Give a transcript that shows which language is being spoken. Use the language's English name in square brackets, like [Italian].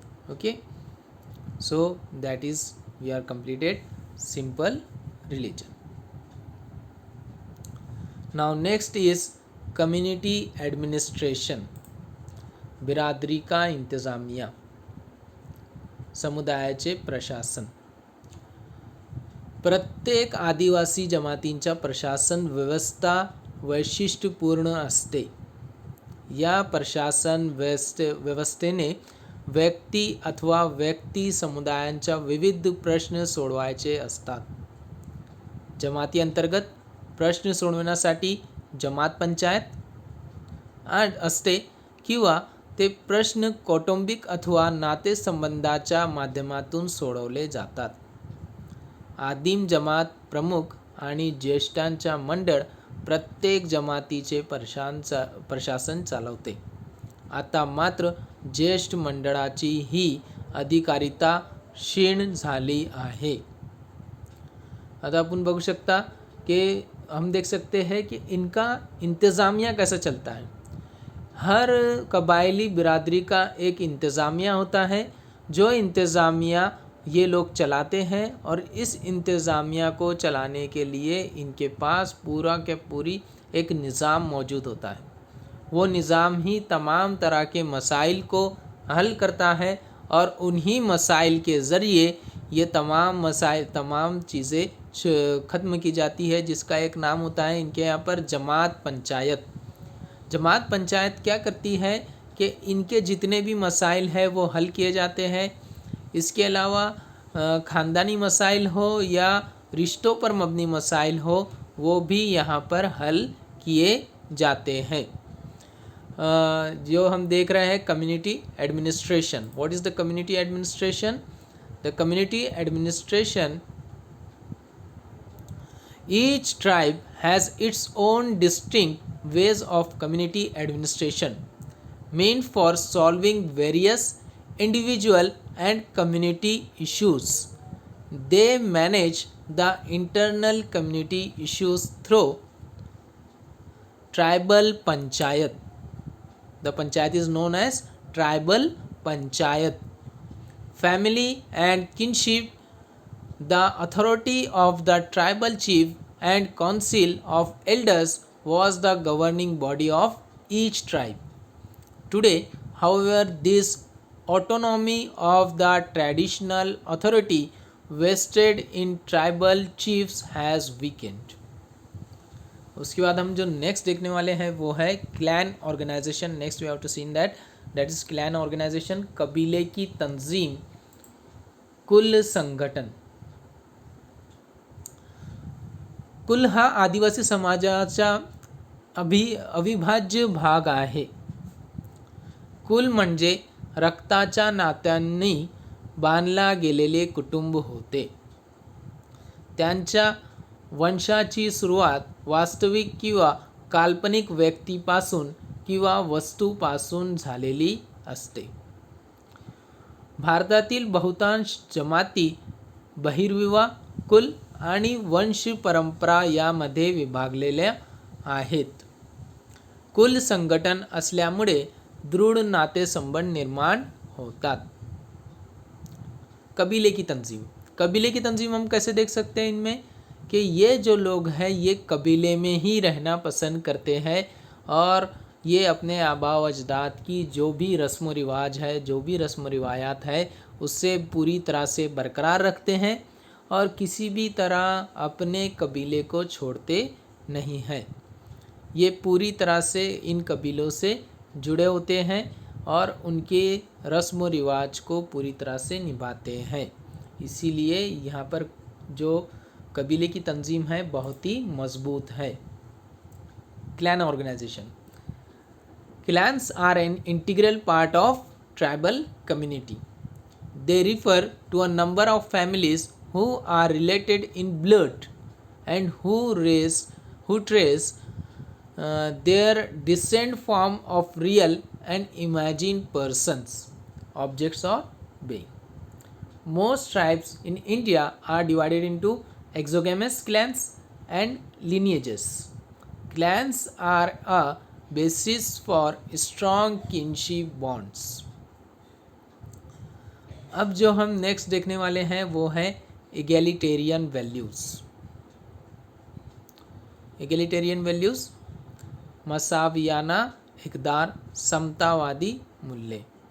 [English] Okay, so that is we are completed simple religion. Now next is community administration, [Hindi] बिरादरी का इंतज़ामिया. [Marathi] समुदायाचे प्रशासन. प्रत्येक आदिवासी जमातींच्या प्रशासन व्यवस्था वैशिष्ट्यपूर्ण असते. या प्रशासन व्यवस्थेने व्यक्ती अथवा व्यक्ती समुदायांच्या विविध प्रश्न सोडवायचे असतात. जमाती अंतर्गत प्रश्न सोडवण्यासाठी जमात पंचायत असते किंवा ते प्रश्न कौटुंबिक अथवा नातेसंबंधाच्या माध्यमातून सोडवले जातात. आदिम जमात प्रमुख आणि ज्येष्ठांच्या मंडळ प्रत्येक जमातीचे प्रशासन चालवते. आता मात्र ज्येष्ठ मंडळाची ही अधिकारिता क्षीण झाली आहे. आता अपन बघू [Hindi] सकता कि हम देख सकते हैं कि इनका इंतज़ामिया कैसा चलता है. हर कबायली बिरादरी का एक इंतज़ामिया होता है, जो इंतज़ामिया ये लोग चलाते हैं और इस इंतज़ामिया को चलाने के लिए इनके पास पूरा के पूरी एक निज़ाम मौजूद होता है. वो निज़ाम ही तमाम तरह के मसाइल को हल करता है और उन्हीं मसाइल के ज़रिए ये तमाम चीज़ें ख़त्म की जाती है, जिसका एक नाम होता है इनके यहाँ पर जमात पंचायत. जमात पंचायत क्या करती है कि इनके जितने भी मसाइल हैं वो हल किए जाते हैं. इसके अलावा ख़ानदानी मसाइल हो या रिश्तों पर मबनी मसाइल हो, वो भी यहाँ पर हल किए जाते हैं. जो हम देख रहे हैं community administration. [English] What is the community administration? The community administration, each tribe has its own distinct ways of community administration meant for solving various individual and community issues. They manage the internal community issues through tribal panchayat. The panchayat is known as tribal panchayat. Family and kinship. The authority of the tribal chief and council of elders was the governing body of each tribe. Today, however, this autonomy of the traditional authority vested in tribal chiefs has weakened. [Hindi] उसके बाद हम जो next देखने वाले हैं वो है clan organisation. [English] Next we have to seen that is clan organisation. [Hindi] कबीले की तंजीम, कुल संगठन. [Marathi] कुल हा आदिवासी समाजाचा अविभाज्य भाग आहे. कुल म्हणजे रक्ताच्या नात्यांनी बांधला गेलेले कुटुंब होते. त्यांच्या वंशाची सुरुवात वास्तविक किंवा काल्पनिक व्यक्तीपासून किंवा वस्तूपासून झालेली असते. भारतातील बहुतांश जमाती बहिर्विवाह, कुल आणि वंश परंपरा यामध्ये विभागलेल्या आहेत. कुल संघटन असल्यामुळे दृढ नातेसंबंध निर्माण होतात. [Hindi] कबीले की तंजीम. कबीले की तंजीम हम कैसे देख सकते हैं इनमें कि ये जो लोग हैं ये कबीले में ही रहना पसंद करते हैं और ये अपने आबा व अजदाद की जो भी रस्म रिवाज है, जो भी रस्म रिवायात है, उससे पूरी तरह से बरकरार रखते हैं और किसी भी तरह अपने कबीले को छोड़ते नहीं हैं. ये पूरी तरह से इन कबीलों से जुड़े होते हैं और उनके रस्म व रिवाज को पूरी तरह से निभाते हैं. इसीलिए यहाँ पर जो कबीले की तंजीम है बहुत ही मजबूत है. [English] Clan organisation. Clans are an integral part of tribal community. They refer to a number of families who are related in blood and who trace their descent from of real and imagined persons, objects or being. Most tribes in India are divided into exogamous clans and lineages. Clans are a basis for strong kinship bonds. [Hindi] अब जो हम next देखने वाले हैं वो है egalitarian values. Egalitarian values मसावियाना इकदार, समतावादी मूल्य.